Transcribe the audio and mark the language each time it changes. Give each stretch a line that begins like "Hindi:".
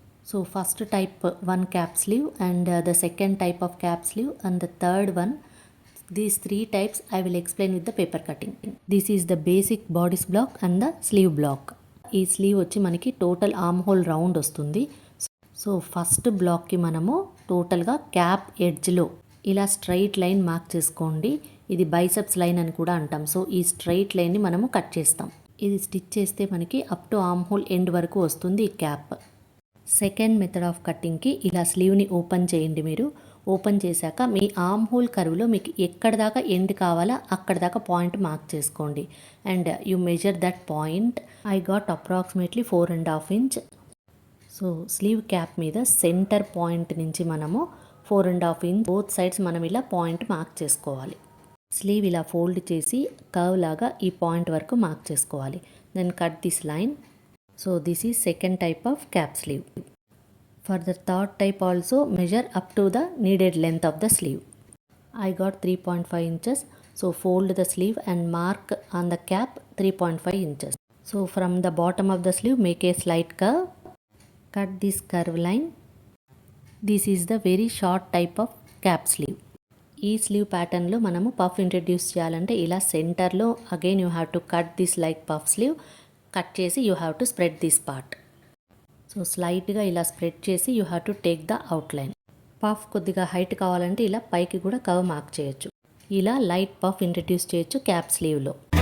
English: So first type one cap sleeve, and the second type of cap sleeve, and the third one. These 3 types I will explain with the paper cutting. This is the basic bodice block and the sleeve block.
Telugu: ఈ slew వచ్చి మనకి total arm whole round వస్తుంది. So first బ్లాక్కి మనము టోటల్గా cap ఎడ్జ్లో ఇలా straight line mark చేసుకోండి. ఇది బైసెప్స్ లైన్ అని కూడా అంటాం. సో ఈ స్ట్రైట్ లైన్ని మనము కట్ చేస్తాం. ఇది స్టిచ్ చేస్తే మనకి up to arm whole end వరకు వస్తుంది ఈ క్యాప్. సెకండ్ మెథడ్ ఆఫ్ కటింగ్కి ఇలా స్లీవ్ని ఓపెన్ చేయండి. మీరు ఓపెన్ చేశాక మీ ఆర్మ్ హోల్ కర్వ్లో మీకు ఎక్కడ దాకా ఎండ్ కావాలా అక్కడ దాకా పాయింట్ మార్క్ చేసుకోండి,
English: And you measure that point. I got approximately 4.5 inch.
Telugu: So slew cap మీద సెంటర్ పాయింట్ నుంచి మనము 4.5 ఇంచ్ బోత్ సైడ్స్ మనం ఇలా పాయింట్ మార్క్ చేసుకోవాలి. స్లీవ్ ఇలా ఫోల్డ్ చేసి కర్వ్ లాగా ఈ పాయింట్ వరకు మార్క్ చేసుకోవాలి.
English: Then cut this line. So this is second type of cap sleeve. For the third type also measure up to the needed length of the sleeve. I got 3.5 inches. So fold the sleeve and mark on the cap 3.5 inches. So from the bottom of the sleeve make a slight curve. Cut this curve line. This is the very short type of cap sleeve.
Telugu: ఈ slew ప్యాటర్న్లో మనము puff introduce చేయాలంటే ఇలా సెంటర్లో
English: again you have to cut this
Telugu: like puff slew. Cut చేసి
English: You have to spread this part.
Telugu: So స్లైట్గా ఇలా spread చేసి
English: You have to take the outline.
Telugu: Puff కొద్దిగా హైట్ కావాలంటే ఇలా పైకి కూడా కర్వ్ మార్క్ చేయొచ్చు. ఇలా లైట్ పఫ్ ఇంట్రడ్యూస్ చేయొచ్చు క్యాప్ స్లీవ్లో.